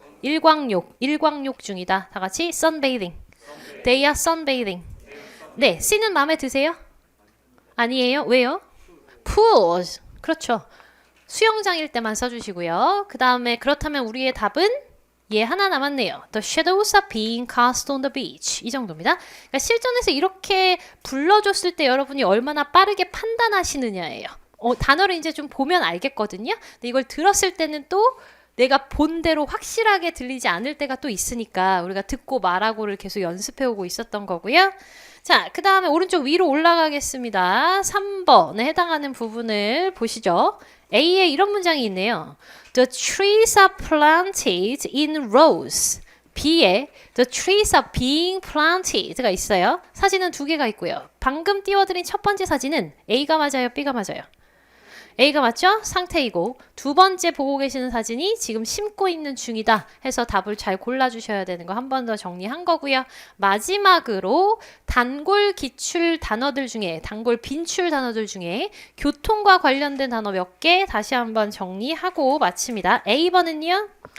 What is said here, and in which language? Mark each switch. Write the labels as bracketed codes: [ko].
[ko] 일광욕. 일광욕 중이다. 다 같이 sunbathing. [en] They are sunbathing. [ko] 네, C는 마음에 드세요? 아니에요. 왜요? pool. 그렇죠. 수영장일 때만 써주시고요. 그 다음에 그렇다면 우리의 답은 얘 하나 남았네요. [en] The shadows are being cast on the beach. [ko] 이 정도입니다. 그러니까 실전에서 이렇게 불러줬을 때 여러분이 얼마나 빠르게 판단하시느냐예요. 단어를 이제 좀 보면 알겠거든요. 근데 이걸 들었을 때는 또 내가 본 대로 확실하게 들리지 않을 때가 또 있으니까 우리가 듣고 말하고를 계속 연습해오고 있었던 거고요. 자, 그 다음에 오른쪽 위로 올라가겠습니다. 3번에 해당하는 부분을 보시죠. A에 이런 문장이 있네요. [en] The trees are planted in rows. [ko] B에 [en] the trees are being planted가 [ko] 있어요. 사진은 두 개가 있고요. 방금 띄워드린 첫 번째 사진은 A가 맞아요? B가 맞아요? A가 맞죠? 상태이고 두 번째 보고 계시는 사진이 지금 심고 있는 중이다 해서 답을 잘 골라주셔야 되는 거 한 번 더 정리한 거고요. 마지막으로 단골 기출 단어들 중에 단골 빈출 단어들 중에 교통과 관련된 단어 몇 개 다시 한번 정리하고 마칩니다. A번은요.